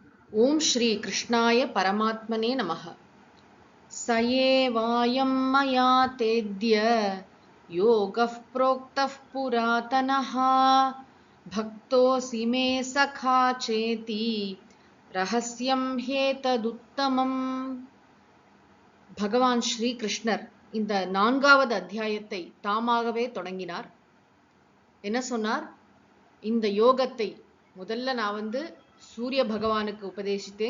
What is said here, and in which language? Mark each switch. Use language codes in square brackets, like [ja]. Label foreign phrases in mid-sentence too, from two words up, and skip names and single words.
[sa] ओम श्री कृष्णाय परमात्मने नमः। स एवायं मया तेद्य योगः प्रोक्तः पुरातनः भक्तोऽसि मे सखा चेति रहस्यं ह्येतदुत्तमम्. [ta] பகவான் ஸ்ரீ கிருஷ்ணர் இந்த 4வது அத்தியாயத்தை தாமாகவே தொடங்கினார். என்ன சொன்னார்? இந்த யோகத்தை முதல்ல நான் சூரிய பகவானுக்கு உபதேசித்தேன்.